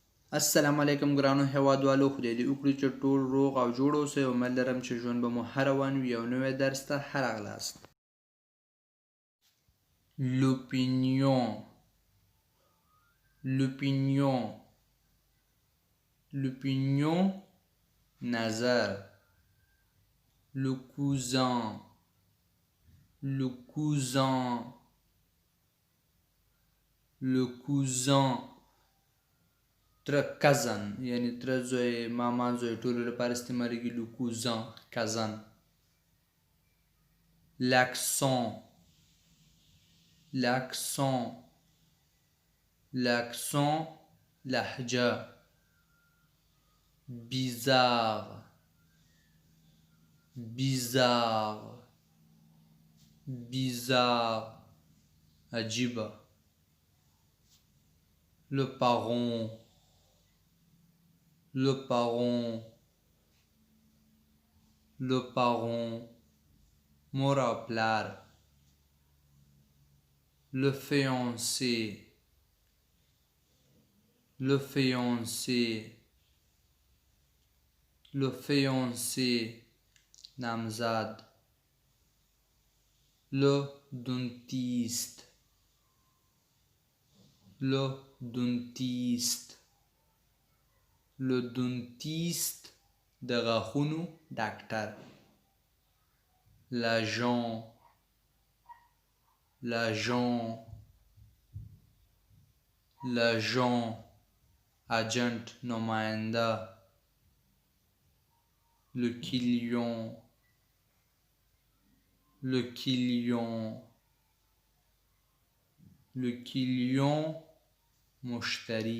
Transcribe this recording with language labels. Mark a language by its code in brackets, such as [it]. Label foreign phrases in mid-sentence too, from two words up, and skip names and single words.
[ps] السلام علیکم ګرانو هیوادوالو، خدای دې وکړي چې ټول روغ او جوړ اوسئ. امید لرم چې ژوند به مو هر روان وي. یو نوی درس ته راغلاست. [fr] L'opinion, l'opinion, l'opinion, نظر. Le cousin, le cousin, le cousin, [ps] تر cousin یعنی تر زوی، ماما زوی، ټولو لپاره استعمالیږي. [fr] Le cousin, cousin. L'accent, l'accent, l'accent, لهجه. Bizarre, bizarre, bizarre, عجیبه. Le parent, le parent, le parent, [ps] مور او پلار. [fr] Le fiancé, le fiancé, le fiancé, نامزد. Le dentiste, le dentiste, le dentiste, [ps] د غاښونو ډاکټر. [fr] L'agent, l'agent, l'agent, agent نماینده. Le client, le client, le client, مشتری.